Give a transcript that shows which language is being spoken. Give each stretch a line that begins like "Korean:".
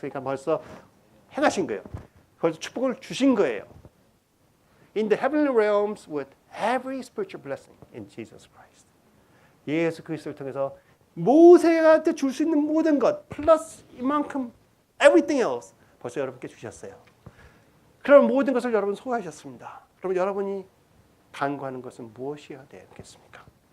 Korean: 그러니까 벌써 행하신 거예요. 벌써 축복을 주신 거예요.
English: In the heavenly realms with every spiritual blessing in Jesus Christ.
Korean: 예수 그리스도를 통해서 모세한테 줄 수 있는 모든 것 플러스 이만큼
English: everything else
Korean: 벌써 여러분께 주셨어요. 그럼 모든 것을 여러분 소화하셨습니다. 그럼 여러분이 간구하는 것은 무엇이어야 되겠습니까?